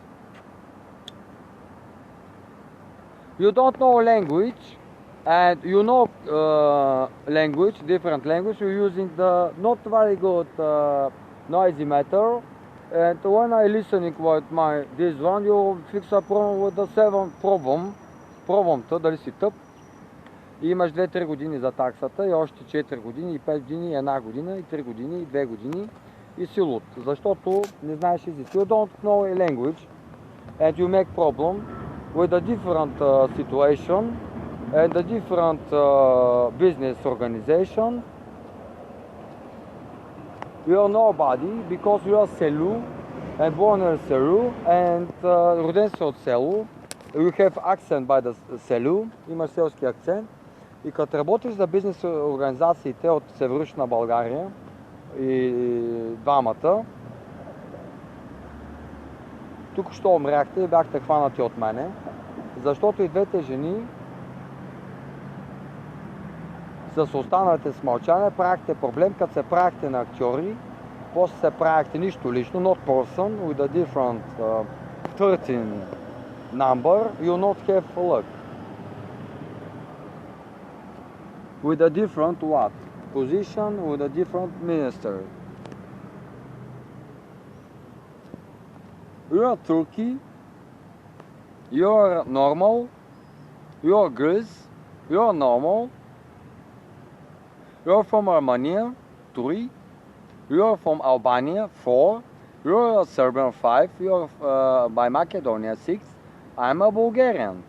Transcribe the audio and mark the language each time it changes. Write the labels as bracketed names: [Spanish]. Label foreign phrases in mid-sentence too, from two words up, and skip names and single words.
[English] You don't know language, and you know language, different language. You're using the not very good noisy matter. And when I listening with my this one, you fix a problem with the seven problem. [Bulgarian] Проблемта, дали си тъп. И имаш 2-3 години за таксата, и още 4 години, и 5 години, и 1 година, и 3 години, и 2 години, и си луд. Защото не знаеш език. [English] You don't know a language, and you make problem with a different situation, and a different business organization. You are nobody, because you are селю, and born in селю, and [Bulgarian] роден си от село. [English] You have accent by the селю, [Bulgarian] имаш селски акцент. И като работиш за бизнес организациите от Североизточна България и двамата, тук що умряхте и бяхте хванати от мене, защото и двете жени с останалите с мълчание правихте проблем, като се правихте на актьори, после се правихте нищо лично, [English] not person, with a different 13 number, you not have luck. With a different what? Position, with a different minister. You are Turkey, you are normal, you are Greece, you are normal, you are from Armenia, 3, you are from Albania, 4, you are Serbian, 5, you are by Macedonia, 6, I'm a Bulgarian.